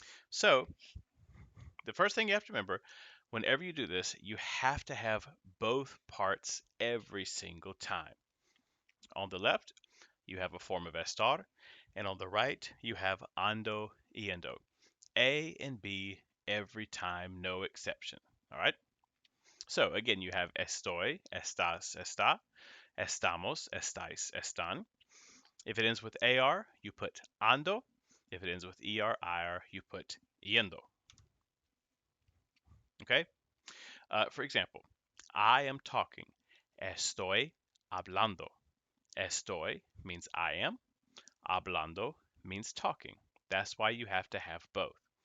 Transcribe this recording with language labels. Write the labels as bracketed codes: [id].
[en] So, the first thing you have to remember, whenever you do this, you have to have both parts every single time. On the left, you have a form of estar, and on the right, you have ando, yendo. A and B every time, no exception. All right? So, again, you have estoy, estás, está, estamos, estáis, están. If it ends with AR, you put ando. If it ends with ER, IR, you put yendo. Okay? For example, I am talking. [es] Estoy hablando. [en] Estoy means I am. Hablando means talking. That's why you have to have both.